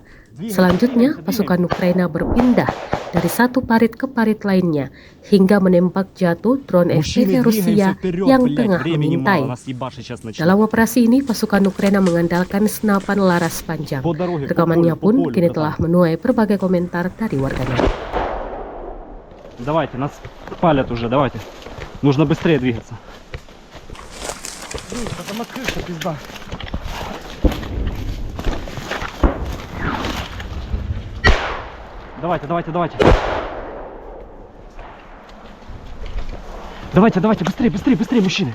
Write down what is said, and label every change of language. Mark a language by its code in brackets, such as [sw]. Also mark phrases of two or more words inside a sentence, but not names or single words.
[id] Selanjutnya, pasukan Ukraina berpindah dari satu parit ke parit lainnya hingga menembak jatuh drone FPV Rusia yang tengah mengintai. Dalam operasi ini, pasukan Ukraina mengandalkan senapan laras panjang. Rekamannya pun kini telah menuai berbagai komentar dari warganet. [ru] Давайте, нас палят уже, давайте. Нужно быстрее двигаться. Там открылся, пизда. Давайте. Давайте, быстрее, мужчины.